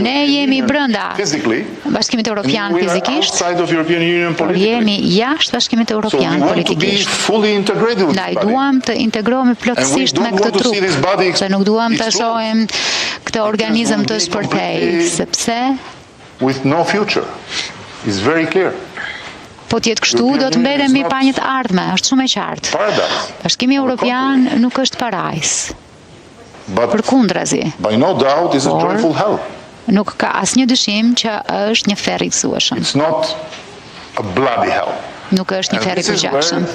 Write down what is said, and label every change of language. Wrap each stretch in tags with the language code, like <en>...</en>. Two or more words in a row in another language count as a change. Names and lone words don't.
<sq>Ne jemi brenda Bashkimit Evropian fizikisht, por jemi jashtë Bashkimit Evropian politikisht. Ndaj duam të integrohemi plotësisht me këtë trup, dhe nuk duam të shohim këtë organizëm të shpërthejë, sepse</sq> <en>with no future is very clear.</en> <sq>Po tjetë kështu do të mbetemi pa një të ardhme, është shumë e qartë. Bashkimi Evropian nuk është parajs. Përkundrazi. Por nuk ka asnjë dyshim që është një ferr I gëzueshëm. Nuk është një ferr I përgjakshëm.</sq>